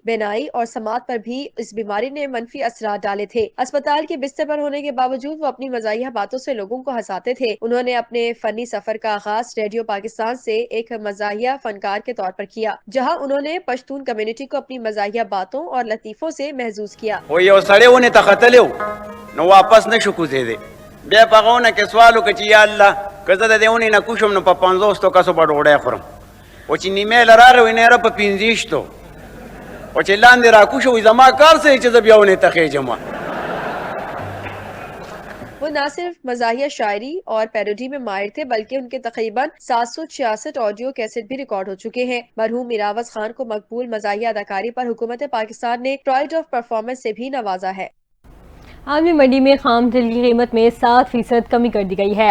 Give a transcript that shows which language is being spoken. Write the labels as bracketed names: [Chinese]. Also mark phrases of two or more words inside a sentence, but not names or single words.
[Urdu] بینائی اور سماعت پر بھی اس بیماری نے منفی اثرات ڈالے تھے۔ اسپتال کے بستر پر ہونے کے باوجود وہ اپنی مزاحیہ باتوں سے لوگوں کو ہنساتے تھے۔ انہوں نے اپنے فنی سفر کا آغاز ریڈیو پاکستان سے ایک مزاحیہ فنکار کے طور پر کیا، جہاں انہوں نے پشتون کمیونٹی کو اپنی مزاحیہ باتوں اور لطیفوں سے محظوظ کیا۔ [Pashto] و یو سړی ونې ته ختلی و نو واپس نه شو کوزېدی. بیا په هغه ونه کې سوال وکړه چې یا الله که زه د دې ونې نه کوشم نو په 50 کسو به ډوډۍ خورم. و چې نیمې له راغی وایي نه یاره په 25 و چې لاندې راکوشه وایي زما کار څه دی چې زه بیا ونې ته خېږم. [Urdu] وہ نہ صرف مزاحیہ شاعری اور پیروڈی میں ماہر تھے بلکہ ان کے تقریباً 766 آڈیو کیسٹ بھی ریکارڈ ہو چکے ہیں۔ مرحوم میراوس خان کو مقبول مزاحیہ اداکاری پر حکومت پاکستان نے پرائڈ آف پرفارمنس سے بھی نوازا ہے۔ عالمی منڈی میں خام تیل کی قیمت میں 7% کمی کر دی گئی ہے۔